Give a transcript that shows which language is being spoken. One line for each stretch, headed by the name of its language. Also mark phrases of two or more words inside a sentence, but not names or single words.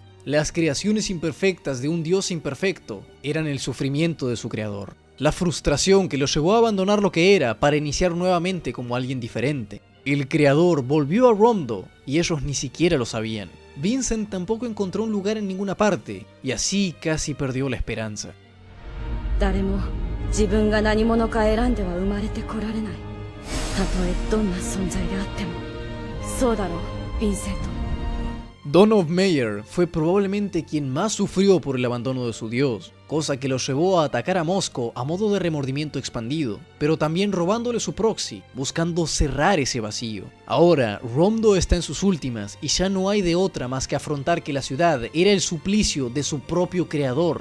Spanish: Las creaciones imperfectas de un dios imperfecto eran el sufrimiento de su creador, la frustración que los llevó a abandonar lo que era para iniciar nuevamente como alguien diferente. El creador volvió a Romdo y ellos ni siquiera lo sabían. Vincent tampoco encontró un lugar en ninguna parte y así casi perdió la esperanza.
Japanese: 誰も自分が何者か選んでは生まれてこられない。たとえどんな存在であっても。そうだろう、ヴィンセント。
Spanish: Dawn of Meyer fue probablemente quien más sufrió por el abandono de su dios, cosa que lo llevó a atacar a Mosco a modo de remordimiento expandido, pero también robándole su proxy, buscando cerrar ese vacío. Ahora, Romdo está en sus últimas y ya no hay de otra más que afrontar que la ciudad era el suplicio de su propio creador.